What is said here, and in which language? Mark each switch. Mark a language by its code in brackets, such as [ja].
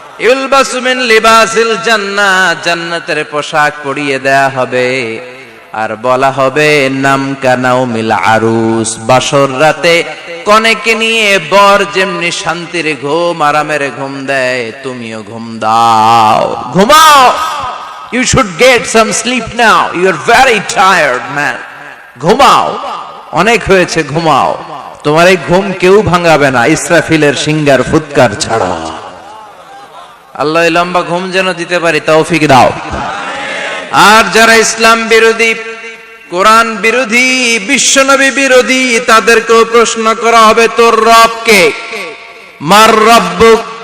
[ar] ইলবাসু মিন লিবাসিল জান্নাহ, [bn] জান্নাতের পোশাক পরিয়ে দেয়া হবে। আর বলা হবে, [ar] নাম কানাউমিল আরুস, [bn] বাসর রাতে কনেকে নিয়ে বর যেমনি শান্তির ঘুম, আরামের ঘুম দেয়, তুমিও ঘুম দাও, ঘুমাও। [en] You should get some sleep now. You are very tired, man. [bn] ঘুমাও, অনেক হয়েছে, ঘুমাও। তোমার এই ঘুম কেউ ভাঙাবে না ইসরাফিলের সিঙ্গার ফুৎকার ছাড়া। আল্লাহ লম্বা ঘুম যেন দিতে পারি তৌফিক দাও। আর যারা ইসলাম বিরোধী, কোরআন বিরোধী, বিশ্বনবী বিরোধী, তাদেরকেও প্রশ্ন করা হবে তোর রব কে? [ar] মার রব্বুক?